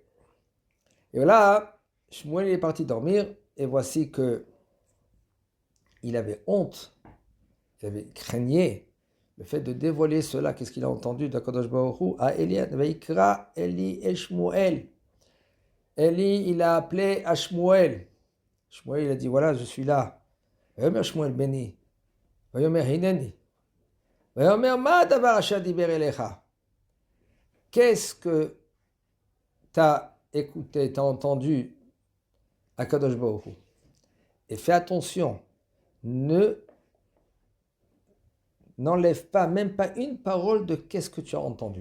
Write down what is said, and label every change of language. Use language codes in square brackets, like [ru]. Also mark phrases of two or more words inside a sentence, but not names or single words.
[fr] Et voilà, Shmuel est parti dormir, et voici que il avait honte, il avait craigné le fait de dévoiler cela. Qu'est-ce qu'il a entendu d' [he] הקדוש ברוך הוא [fr] à Eli, [he] ויקרא עלי את שמואל. [fr] Eli, il a appelé à Shmuel. Shmuel, il a dit, voilà, je suis là. [he] ויאמר שמואל בני. ויאמר הנני. ויאמר מה דבר אשר דבר אליך. [fr] Qu'est-ce que tu as écouté, tu as entendu à [he] קדוש ברוך הוא? [fr] Et fais attention, n'enlève pas, même pas une parole de qu'est-ce que tu as entendu.